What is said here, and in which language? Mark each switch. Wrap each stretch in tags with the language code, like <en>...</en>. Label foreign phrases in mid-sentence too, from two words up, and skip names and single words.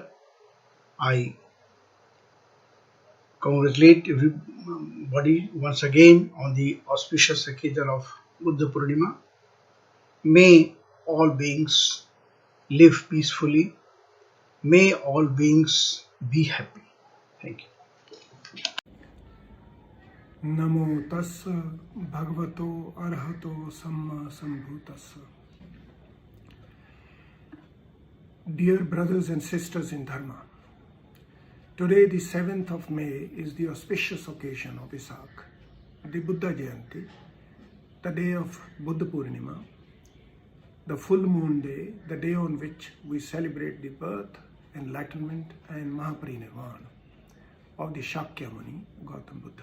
<en>I congratulate everybody once again on the auspicious occasion of Buddha Purnima. May all beings live peacefully. May all beings be happy. Thank you.</en> <pi>Namo tassa bhagavato arahato samma sambuddhassa.</pi> <en>Dear brothers and sisters in Dharma, today the 7th of May is the auspicious occasion of Visak, the Buddha Jayanti, the day of Buddha Purnima, the full moon day, the day on which we celebrate the birth, enlightenment and Mahaparinirvana of the Shakyamuni Gautam Buddha.</en>